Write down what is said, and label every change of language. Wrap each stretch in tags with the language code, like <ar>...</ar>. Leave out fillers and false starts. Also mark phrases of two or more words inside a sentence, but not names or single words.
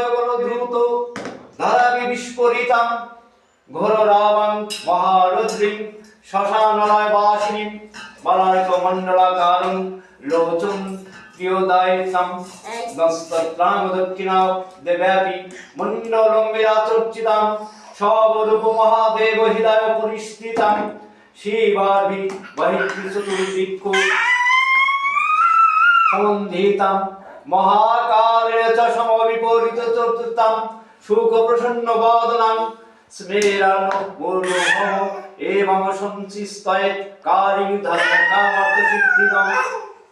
<sa>গল দ্রুত ধারাবি বিস্ফোরিতাং ঘোর রাবং মহারুদ্রিং শ্মশানলয় বাসিনীং বালার্ক মণ্ডলাকারং লোচন প্রিয়দায়িতাং দস্তত্রাং দক্ষিণা দেব্যাপি মণ্ডলং বিরাচর্চিতাং সবরূপ মহাদেব হৃদয় পরিস্থিতাং শিবাভি বহির্ভি চতুর্দিক্কু সমন্ধিতাং মহাকালের চ সমবিপরীত চতুর্থাং সুখ প্রসন্ন বদনাং স্মেরানো মূর্ধ এবং সঞ্চিস্তয়েৎ কারিং ধর্ম কামার্থ সিদ্ধিদং।</sa>